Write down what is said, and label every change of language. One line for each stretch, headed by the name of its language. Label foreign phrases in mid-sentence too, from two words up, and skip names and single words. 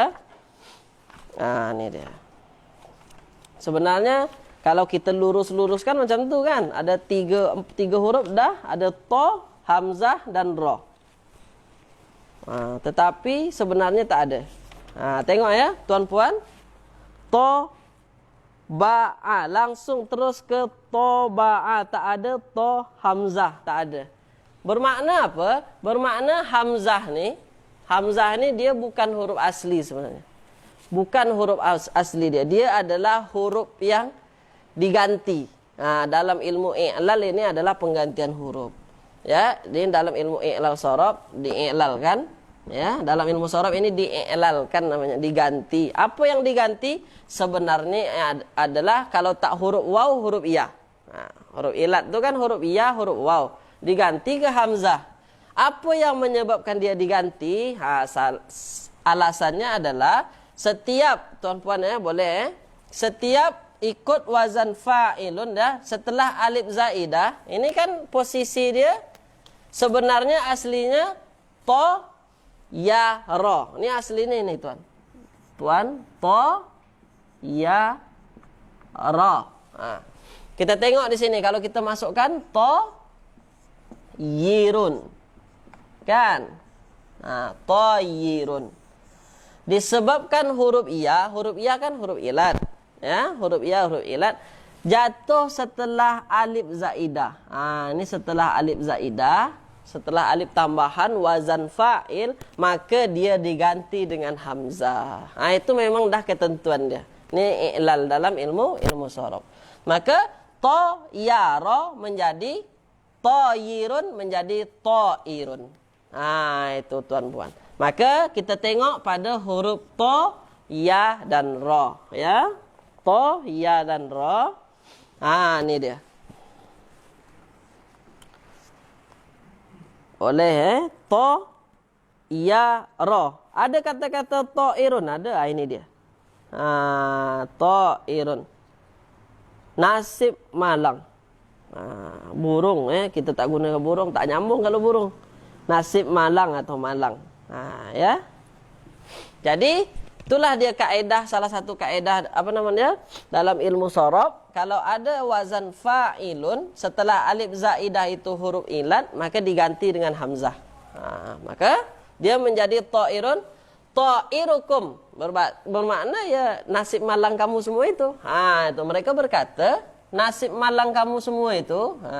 Malay: Ini dia. Sebenarnya kalau kita lurus-luruskan macam tu kan. Ada tiga huruf dah. Ada ta, hamzah dan ra. Tetapi sebenarnya tak ada. Tengok ya tuan-puan. Ta, ba'a. Langsung terus ke ta, ba'a. Tak ada ta, hamzah. Tak ada. Bermakna apa? Bermakna hamzah ni dia bukan huruf asli sebenarnya. Bukan huruf asli dia. Dia adalah huruf yang diganti. Dalam ilmu i'lal ini adalah penggantian huruf. Ya, di dalam ilmu i'lal sharab di'iklalkan. Ya, dalam ilmu sharab ini di'iklalkan namanya, diganti. Apa yang diganti? Sebenarnya adalah kalau tak huruf waw, huruf iya. Huruf ilat itu kan huruf iya, huruf waw. Diganti ke hamzah. Apa yang menyebabkan dia diganti? Alasannya adalah setiap, tuan-puan ya, boleh setiap ikut
Arabic: wazan fa'ilun
Malay: dah setelah
Arabic: alif zaidah,
Malay: ini kan posisi dia sebenarnya aslinya to ya ro. Ini aslinya ini tuan. Tuan, to ya ro. Kita tengok di sini kalau kita masukkan to yirun. Kan? To yirun. Disebabkan huruf iya kan huruf ilat. Ya, huruf iya, huruf ilat jatuh setelah
Arabic: alif zaidah.
Malay: Ini setelah
Arabic: alif zaidah,
Malay: setelah alif tambahan
Arabic: wazan fa'il,
Malay: maka dia diganti dengan hamzah. Itu memang dah ketentuan dia. Ini i'lal dalam ilmu sharaf. Maka to ya ro menjadi toyirun menjadi toirun. Itu tuan-puan. Maka kita tengok pada huruf to, ya dan ro, ya. To, ya dan ro. Ini dia. Boleh to, ya, ro. Ada kata-kata to'irun, ada. Ini dia. To'irun. Nasib malang. Burung, kita tak guna burung, tak nyambung kalau burung. Nasib malang atau malang. Ya. Jadi itulah dia kaedah, salah satu kaedah apa namanya dalam ilmu sharaf. Kalau ada
Arabic: wazan fa'ilun
Malay: setelah
Arabic: alif zaidah
Malay: itu huruf ilat, maka diganti dengan hamzah. Maka dia menjadi ta'irun, ta'irukum, bermakna ya nasib malang kamu semua itu. Itu mereka berkata nasib malang kamu semua itu.